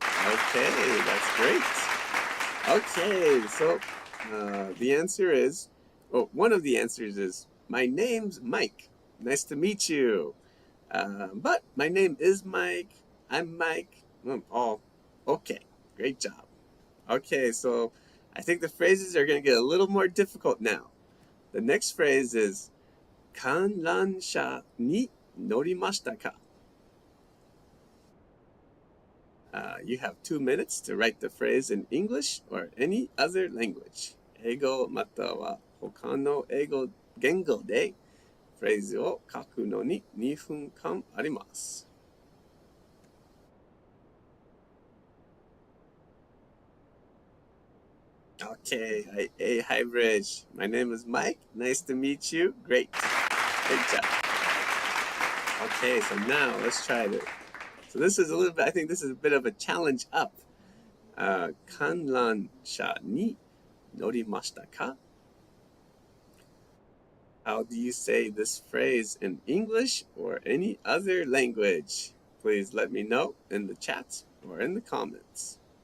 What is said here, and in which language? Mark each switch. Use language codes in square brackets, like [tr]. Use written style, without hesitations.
[en] Okay, that's great. Okay, so the answer is, one of the answers is, my name's Mike. Nice to meet you. But my name is Mike. I'm Mike. Oh, okay, great job. Okay, so I think the phrases are going to get a little more difficult now. The next phrase is, [ja] 観覧車に乗りましたか? [en] You have 2 minutes to write the phrase in English or any other language. [ja] 英語または他の言語でフレーズを書くのに2分間あります。 [en] Okay, hey, hi, Bridge. My name is Mike. Nice to meet you. Great job. Okay, so now let's try it. So this is I think this is a bit of a challenge up. [ja] 観覧車に乗りましたか? [en] How do you say this phrase in English or any other language? Please let me know in the chat or in the comments.